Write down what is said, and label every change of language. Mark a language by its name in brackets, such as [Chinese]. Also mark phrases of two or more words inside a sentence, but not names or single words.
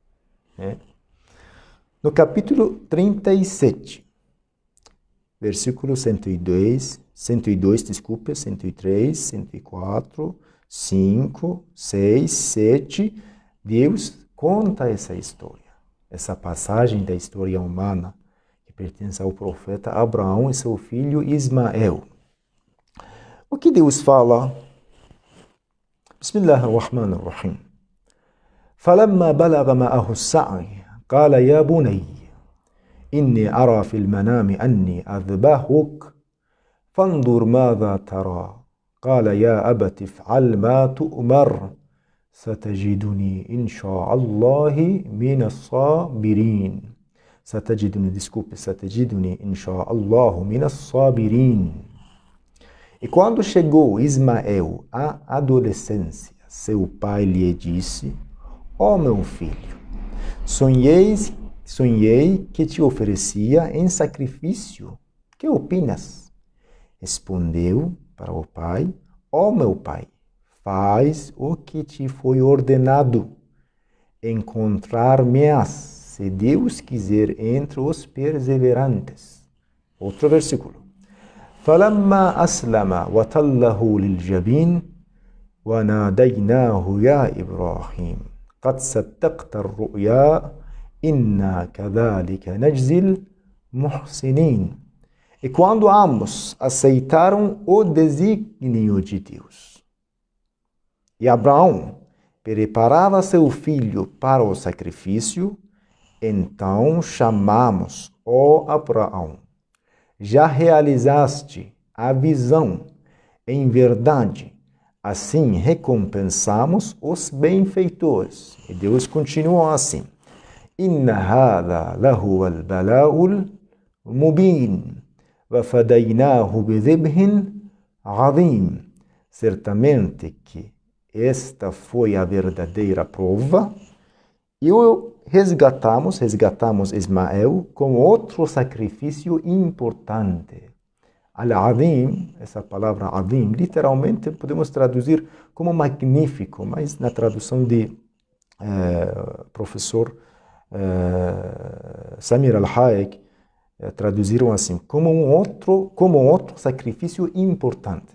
[Portuguese] No capítulo 37, versículo 102, 103, 104, 5, 6, 7, Deus conta essa história, essa passagem da história humana que pertence ao profeta Abraão e seu filho Ismael. O que Deus fala? [Arabic] Bismillahirrahmanirrahim. فَلَمَّا بَلَغَ مَعَهُ السَّعْيَ قال يا بني إني أرى في المنام أني أذبحك فانظر ماذا ترى قال يا أبت افعل ما تؤمر ستجدني إن شاء الله من الصابرين ستجدني إن شاء الله من الصابرين. [Portuguese] E quando chegou Ismael à adolescência, seu pai lhe disse: ó meu filho, sonhei que te oferecia em sacrifício. Que opinas? Respondeu para o pai: ó meu pai, faz o que te foi ordenado. Encontrar-me-ás, se Deus quiser, entre os perseverantes. Outro versículo. [Arabic] فَلَمَّا أَسْلَمَ وَتَلَّهُ لِلْجَبِينِ وَنَادَيْنَاهُ يَا إِبْرَاهِيمُ قد صدقت الرؤيا إنا كذلك نجزي المحسنين. [Portuguese] E quando ambos aceitaram o desígnio de Deus, e Abraão preparava seu filho para o sacrifício, então chamamos: ó Abraão, já realizaste a visão, em verdade. Assim recompensamos os benfeitores. E Deus continua assim: [Arabic] إن هذا لهو البلاء المبين وفديناه بذبح عظيم. [Portuguese] Certamente que esta foi a verdadeira prova, e o resgatamos Ismael com outro sacrifício importante. Al-Azim, essa palavra Azim, literalmente podemos traduzir como magnífico, mas na tradução de professor Samir Al-Hayek, traduziram assim, como outro sacrifício importante.